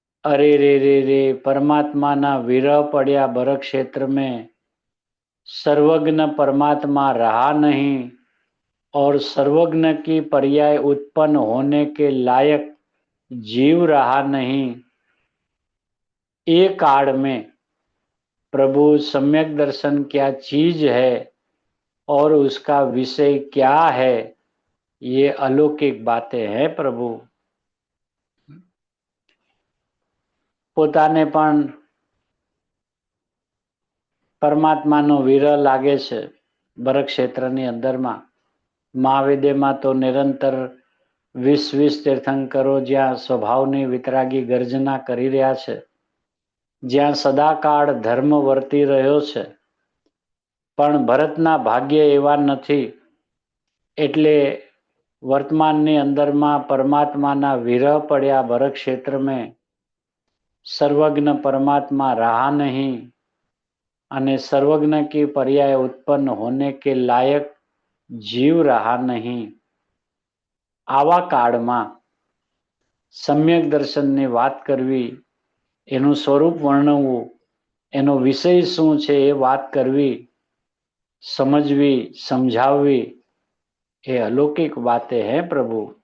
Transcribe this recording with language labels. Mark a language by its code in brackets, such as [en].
[hi] અરે રે રે રે, પરમાत्मा विरह पड़िया बर क्षेत्र में सर्वज्ञ परमात्मा रहा नहीं और सर्वज्ञ की पर्याय उत्पन्न होने के लायक जीव रहा नहीं. ये काल में प्रभु सम्यक दर्शन क्या चीज है और उसका विषय क्या है, ये अलौकिक बातें हैं प्रभु. [gu] પોતાને પણ પરમાત્માનો વિરહ લાગે છે બરક્ષેત્રની અંદરમાં. મહાવેદેમાં તો નિરંતર 20 તીર્થંકરો જ્યાં સ્વભાવની વિતરાગી ગર્જના કરી રહ્યા છે, જ્યાં સદાકાળ ધર્મ વર્તી રહ્યો છે, પણ ભરતના ભાગ્ય એવા નથી. એટલે વર્તમાનની અંદરમાં પરમાત્માના વિરહ પડ્યા બરક્ષેત્ર [hi] में सर्वज्ञ परमात्मा रहा नहीं અને सर्वज्ञ की पर्याय उत्पन्न होने के लायक जीव रहा नहीं. [gu] આવા કાળમાં સમ્યક દર્શનની વાત કરવી, એનું સ્વરૂપ વર્ણવવું, એનો વિષય શું છે એ વાત કરવી, સમજવી, સમજાવવી, એ અલૌકિક [hi] બાતે હૈ પ્રભુ.